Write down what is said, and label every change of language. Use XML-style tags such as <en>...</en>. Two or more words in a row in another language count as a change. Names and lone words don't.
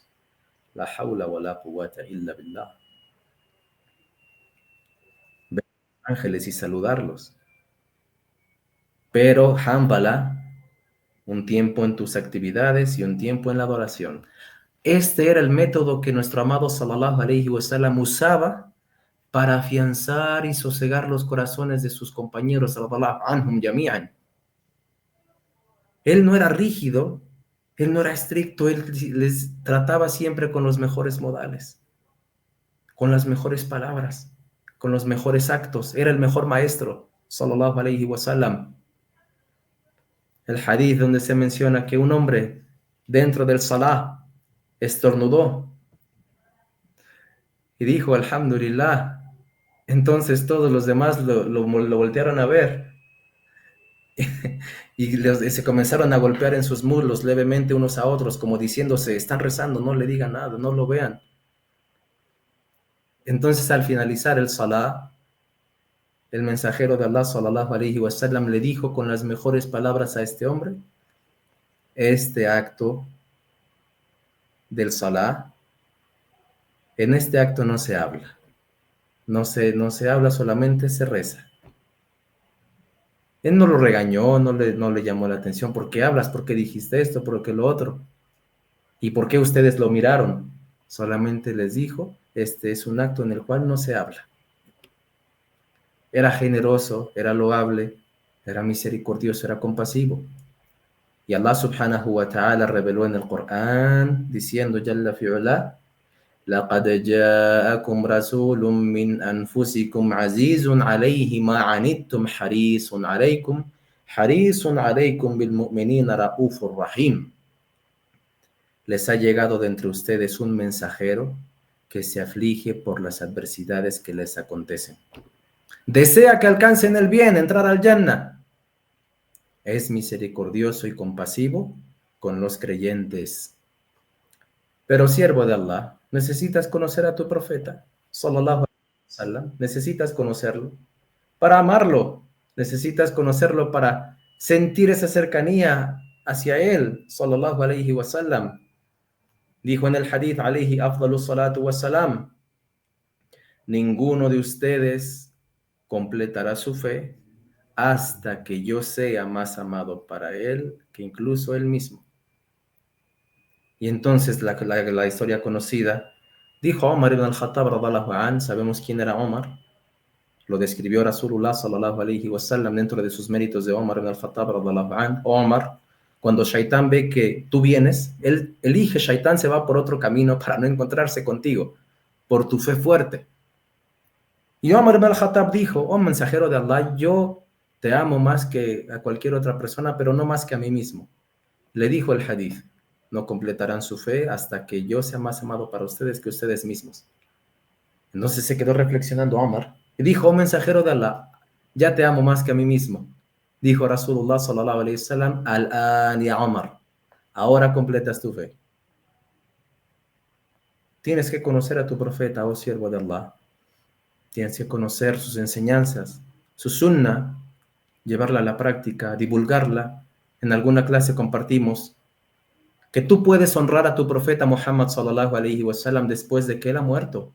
<ar>لا حول ولا قوة إلا بالله.</ar> <es>Ver a los ángeles y saludarlos. Pero Hanbala, un tiempo en tus actividades y un tiempo en la adoración. Este era el método que nuestro amado</es> <ar>صلى الله عليه وسلم</ar> <es>usaba para afianzar y sosegar los corazones de sus compañeros,</es> <ar>صلى الله عنهم جميعا.</ar> <es>Él no era rígido, él no era estricto, él les trataba siempre con los mejores modales, con las mejores palabras, con los mejores actos. Era el mejor maestro,</es> <ar>صلى الله عليه وسلم.</ar> <es>El hadith donde se menciona que un hombre dentro del salah estornudó y dijo, alhamdulillah. Entonces todos los demás lo voltearon a ver y se comenzaron a golpear en sus muslos levemente unos a otros, como diciéndose, están rezando, no le digan nada, no lo vean. Entonces al finalizar el salah, el mensajero de Allah</es> <ar>صلى الله عليه وسلم</ar> <es>le dijo con las mejores palabras a este hombre, este acto del salah, en este acto no se habla. No se habla, solamente se reza. Él no lo regañó, no le llamó la atención. ¿Por qué hablas? ¿Por qué dijiste esto? ¿Por qué lo otro? ¿Y por qué ustedes lo miraron? Solamente les dijo, este es un acto en el cual no se habla. Era generoso, era loable, era misericordioso, era compasivo. Y Allah</es> <ar>سبحانه وتعالى</ar> <es>reveló en el Corán, diciendo,</es> <ar>Jalla fi'ula, لقد جاءكم رسول من أنفسكم عزيز عليه ما عنتم حريص عليكم بالمؤمنين رؤوف رحيم.</ar> <es>Les ha llegado de entre ustedes un mensajero que se aflige por las adversidades que les acontecen. Desea que alcancen el bien, entrar al Jannah. Es misericordioso y compasivo con los creyentes. Pero siervo de Allah, necesitas conocer a tu profeta,</es> <ar>صلى الله عليه وسلم,</ar> <es>necesitas conocerlo para amarlo, necesitas conocerlo para sentir esa cercanía hacia él,</es> <ar>صلى الله عليه وسلم.</ar> <es>Dijo en el hadith,</es> <ar>عليه أفضل الصلاة والسلام,</ar> <es>ninguno de ustedes completará su fe hasta que yo sea más amado para él que incluso él mismo. Y entonces la historia conocida, dijo Omar ibn al-Khattab</es> <ar>رضي الله عن,</ar> <es>sabemos quién era Omar, lo describió Rasulullah</es> <ar>صلى الله عليه وسلم</ar> <es>dentro de sus méritos de Omar ibn al-Khattab</es> <ar>رضي الله عن.</ar> <es>Omar, cuando Shaitán ve que tú vienes, él elige, Shaitán se va por otro camino para no encontrarse contigo, por tu fe fuerte. Y Omar ibn al-Khattab dijo, oh mensajero de Allah, yo te amo más que a cualquier otra persona, pero no más que a mí mismo. Le dijo el hadith, no completarán su fe hasta que yo sea más amado para ustedes que ustedes mismos. Entonces se quedó reflexionando Omar y dijo, oh mensajero de Allah, ya te amo más que a mí mismo.</es> <ar>Dijo Rasulullah صلى الله عليه وسلم, الآن يا عمر,</ar> <es>ahora completas tu fe. Tienes que conocer a tu profeta, oh siervo de Allah. Tienes que conocer sus enseñanzas, su sunnah, llevarla a la práctica, divulgarla. En alguna clase compartimos que tú puedes honrar a tu profeta Muhammad</es> <ar>صلى الله عليه وسلم</ar> <es>después de que él ha muerto.</es>